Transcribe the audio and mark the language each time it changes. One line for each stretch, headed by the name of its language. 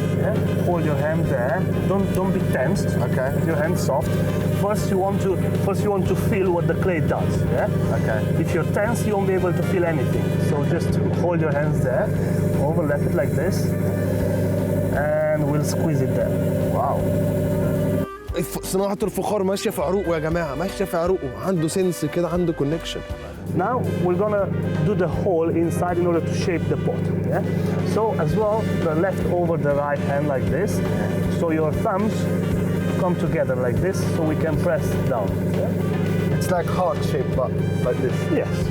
English: Yeah? Hold your hand there. Don't be tensed. Okay. Keep your hand soft. First you want to feel what the clay does. Yeah? Okay. If you're tense, you won't be able to feel anything. So just hold your hands there, overlap it like this, and we'll squeeze it there. Wow.
Arabic: صناعة الفخار ماشية في عروقه يا جماعة، ماشية في عروقه، عنده سنس كده، عنده كونكشن.
English: Now we're gonna do the hole inside in order to shape the pot. Yeah? So as well, the left over the right hand like this. So your thumbs come together like this, so we can press down. Yeah? It's like heart shape, but like this. Yes.